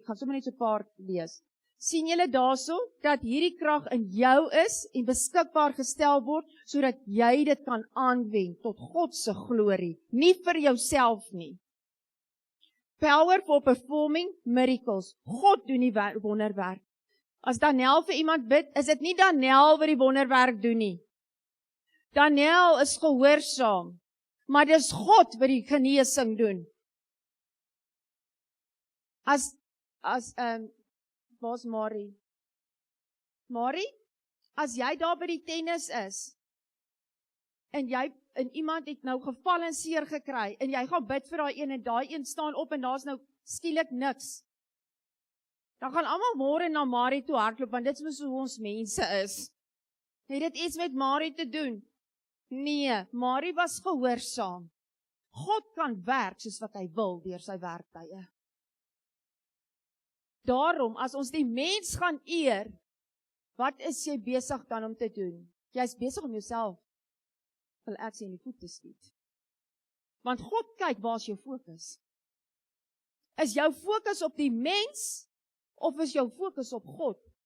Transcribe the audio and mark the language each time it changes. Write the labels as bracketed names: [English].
[Afrikaans] Ek gaan sommer net so 'n paar lees. Sien julle daarso dat hierdie krag in jou is en beskikbaar gestel word sodat jy dit kan aanwend tot God se glorie, nie vir jouself nie. [English] Power for performing miracles. [Afrikaans] God doen die wonderwerk. As Daniel vir iemand bid, is dit nie Daniel wat die wonderwerk doen nie. Daniel is gehoorsaam, maar dis God wat die genesing doen. Waar's Marie? Marie, as jy daar by die tennis is, en iemand het nou geval en seer gekry, en jy gaan bid vir daai een, en daai een staan op, en daar's nou skielik niks, dan gaan almal môre na Marie toe hardloop, want dit is hoe ons mense is. Het dit iets met Marie te doen? Nee, Marie was gehoorsaam. God kan werk soos wat hy wil deur sy werktye. Daarom, as ons die mens gaan eer, wat is jy besig dan om te doen? Jy's besig om jouself, wil ek sê, in die voet te skiet. Want God kyk, waar is jou fokus? Is jou fokus op die mens, of is jou fokus op God?